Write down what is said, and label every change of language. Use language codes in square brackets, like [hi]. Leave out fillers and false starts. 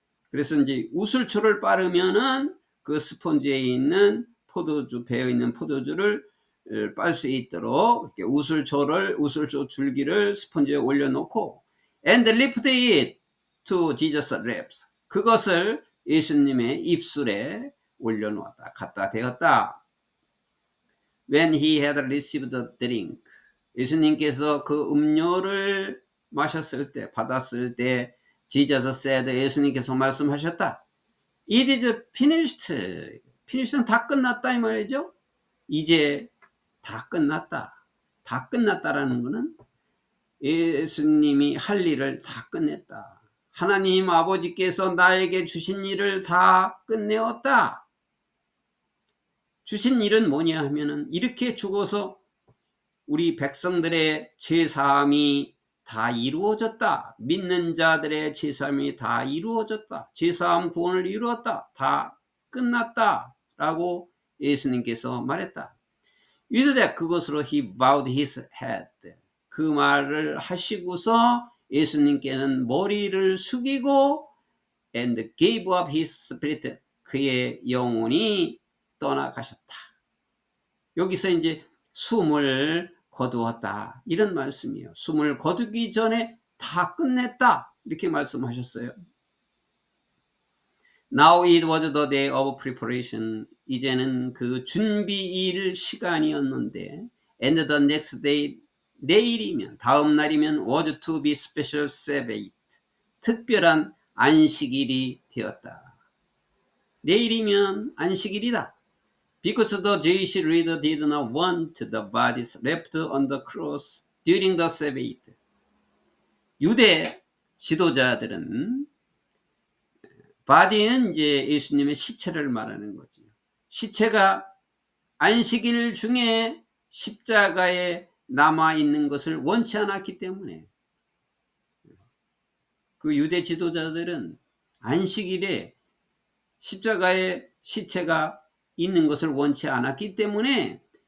[ko] 그래서 이제 우슬초를 빠르면은 그 스폰지에 있는 포도주 배어 있는 포도주를 빨 수 있도록 이렇게 우슬초 줄기를 스폰지에 올려놓고 [en] and lift it to Jesus' lips. [ko] 그것을 예수님의 입술에 올려놓았다. 갖다 대었다. [en] When he had received the drink. [ko] 예수님께서 그 음료를 마셨을 때, 받았을 때 [en] Jesus said, [ko] 예수님께서 말씀하셨다. [en] It is finished. [ko] finished는 다 끝났다 이 말이죠. 이제 다 끝났다. 다 끝났다라는 것은 예수님이 할 일을 다 끝냈다. 하나님 아버지께서 나에게 주신 일을 다 끝내었다. 주신 일은 뭐냐 하면은 이렇게 죽어서 우리 백성들의 죄사함이 다 이루어졌다. 믿는 자들의 죄사함이 다 이루어졌다. 죄사함 구원을 이루었다. 다 끝났다. 라고 예수님께서 말했다. [en] With that [ko] 그것으로 [en] he bowed his head. [ko] 그 말을 하시고서 예수님께서는 머리를 숙이고 [en] and gave up his spirit. [ko] 그의 영혼이 떠나가셨다. 여기서 이제 숨을 거두었다. 이런 말씀이에요. 숨을 거두기 전에 다 끝냈다. 이렇게 말씀하셨어요. [en] Now it was the day of preparation. [ko] 이제는 그 준비일 시간이었는데 [en] and the next day [ko] 내일이면 다음 날이면 [en] was to be special Sabbath. [ko] 특별한 안식일이 되었다. 내일이면 안식일이다. [en] Because the Jewish leader did not want the bodies left on the cross during the Sabbath. [ko] 유대 지도자들은 바디는 이제 예수님의 시체를 말하는 거죠. 시체가 안식일 중에 십자가에 남아 있는 것을 원치 않았기 때문에 그 유대 지도자들은 안식일에 십자가에 시체가 있는 것을 원치 않았기 때문에